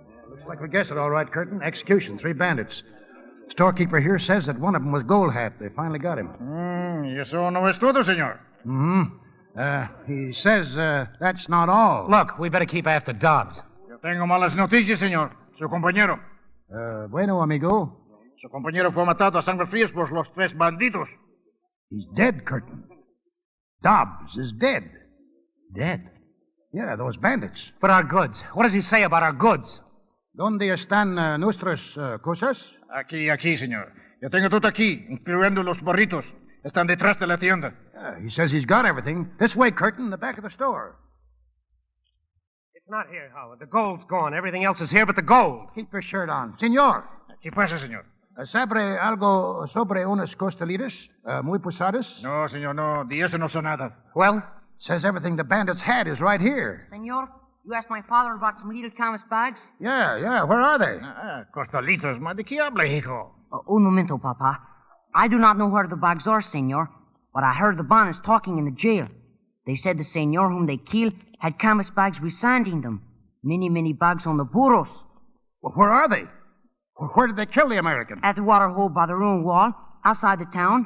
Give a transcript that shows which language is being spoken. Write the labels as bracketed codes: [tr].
[en] Looks like we guessed it all right, Curtin. Execution, 3 bandits. Storekeeper here says that one of them was Gold Hat. They finally got him. [es] ¿Y eso no es todo, señor? [en] He says that's not all. Look, we better keep after Dobbs. [es] Yo tengo malas noticias, señor. Su compañero. Bueno, amigo. Su compañero fue matado a sangre fría por los 3 bandidos. [en] He's dead, Curtin. Dobbs is dead. Dead? Yeah, those bandits. But our goods. What does he say about our goods? [es] ¿Dónde están nuestras cosas? Aquí, señor. Yo tengo todo aquí, incluyendo los burritos. Están detrás de la tienda. [en] He says he's got everything. This way, Curtin, the back of the store. It's not here, Howard. The gold's gone. Everything else is here but the gold. Keep your shirt on. [es] Señor. ¿Qué pasa, señor? ¿Sabe algo sobre unas costelitas muy pesadas? No, señor, no. De eso no sé nada. [en] Well? Says everything the bandits had is right here. Senor, you asked my father about some little canvas bags? Yeah. Where are they? [es] Costalitos, ma de qué habla, hijo? Un momento, Papa. [en] I do not know where the bags are, senor, but I heard the Bonnets talking in the jail. They said the senor whom they killed had canvas bags with sand in them. Many bags on the burros. Well, where are they? Where did they kill the American? At the water hole by the ruined wall, outside the town.